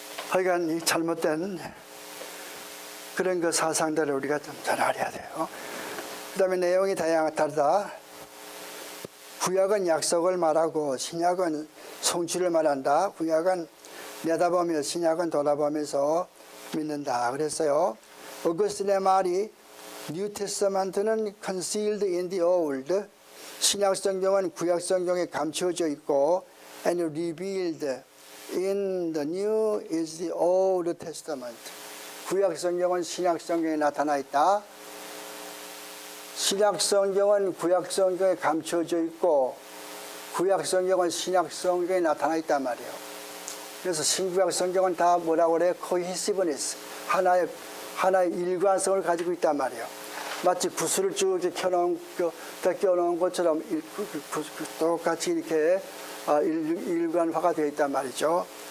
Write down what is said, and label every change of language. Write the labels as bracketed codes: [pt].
[ko] 하여간 이 잘못된 그런 그 사상들을 우리가 좀 잘 알아야 돼요. 그 다음에 내용이 다르다. 구약은 약속을 말하고 신약은 성취를 말한다. 구약은 내다보며 신약은 돌아보면서 믿는다. 그랬어요. 어거스틴의 말이 [en] New Testament는 concealed in the old. [ko] 신약 성경은 구약 성경에 감추어져 있고 [en] and revealed in the new is the Old Testament. [ko] 구약 성경은 신약 성경에 나타나 있다. 신약 성경은 구약 성경에 감춰져 있고 구약 성경은 신약 성경에 나타나 있단 말이에요. 그래서 신구약 성경은 다 뭐라고 그래요? [en] cohesiveness. [ko] 하나의 일관성을 가지고 있단 말이에요. 마치 구슬을 쭉 이렇게 껴놓은 것처럼 똑같이 이렇게 일관화가 되어 있단 말이죠.